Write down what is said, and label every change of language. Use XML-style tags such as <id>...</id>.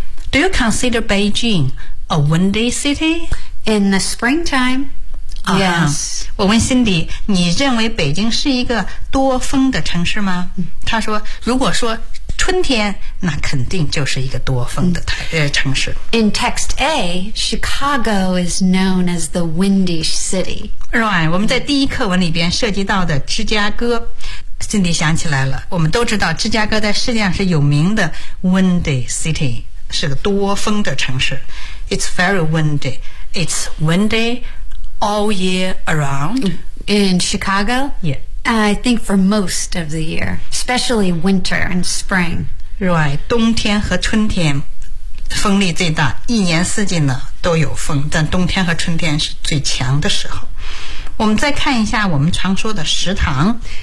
<en>Do you consider Beijing a windy city in the springtime?、Yes.</en> <zh>我问 Cindy， 你认为北京是一个多风的城市吗？她说如果说春天，那肯定就是一个多风的城市。</zh> <en>In text A, Chicago is known as the windy city.</en> <zh>Right, 我们在第一课文里边涉及到的芝加哥， Cindy 想起来了，我们都知道芝加哥在世界上是有名的 windy city， 是个多风的城市。</zh> <en>It's very windy. It's windy all year around. In Chicago? Yeah. I think for most of the year, especially winter and spring.</en> <zh>Right, 冬天和春天风力最大，一年四季呢都有风，但冬天和春天是最强的时候。我们再看一下我们常说的食堂</zh>